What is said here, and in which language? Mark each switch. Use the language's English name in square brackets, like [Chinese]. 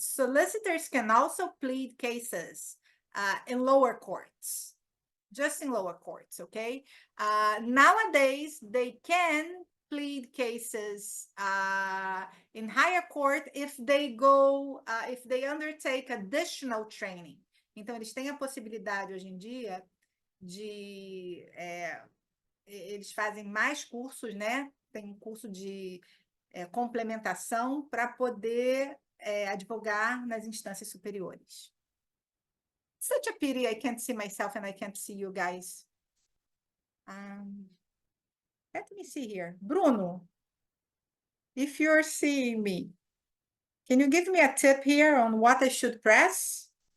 [English] Solicitors can also plead cases in lower courts, just in lower courts, okay? Nowadays, they can plead cases in higher court if they undertake additional training. [Portuguese] Então, eles têm a possibilidade hoje em dia de eles fazem mais cursos, né? Tem um curso de complementação para poder advogar nas instâncias superiores. [English] Such a pity I can't see myself and I can't see you guys. Let me see here. Bruno, if you're seeing me, can you give me a tip here on what I should press?